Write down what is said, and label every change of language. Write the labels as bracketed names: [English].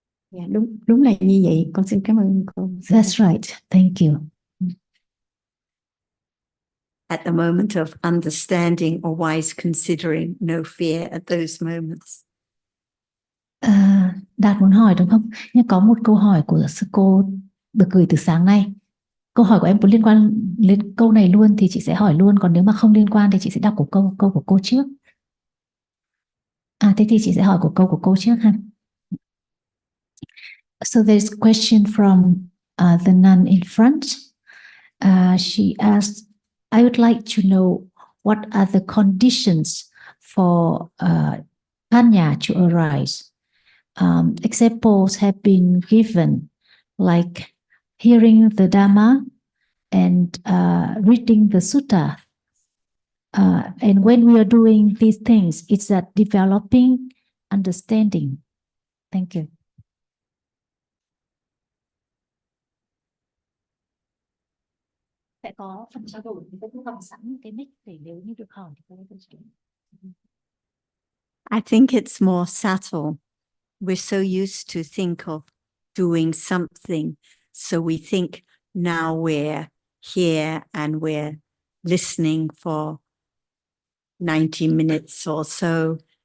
[Vietnamese] Dạ, đúng là như vậy. Con xin cảm ơn cô. [English] That's right. Thank you. At the moment of understanding or wise considering, no fear at those moments. [Vietnamese] Đạt muốn hỏi đúng không? Nhưng có một câu hỏi của sư cô được gửi từ sáng nay. Câu hỏi của em có liên quan đến câu này luôn thì chị sẽ hỏi luôn, còn nếu mà không liên quan thì chị sẽ đọc câu của cô trước. Thế thì chị sẽ hỏi câu của cô trước ha. [English] So there's a question from the nun in front. She asked, I would like to know what are the conditions for Panya to arise. Examples have been given, like hearing the Dhamma and reading the Sutta. And when we are doing these things, it's that developing understanding. Thank you. [Vietnamese] Sẽ có phần trao đổi thì tôi cũng cầm sẵn cái mic để nếu như được hỏi thì tôi có thể. [English] I think it's more subtle. We're so used to think of doing something. So we think now we're here and we're listening for 90 minutes or so.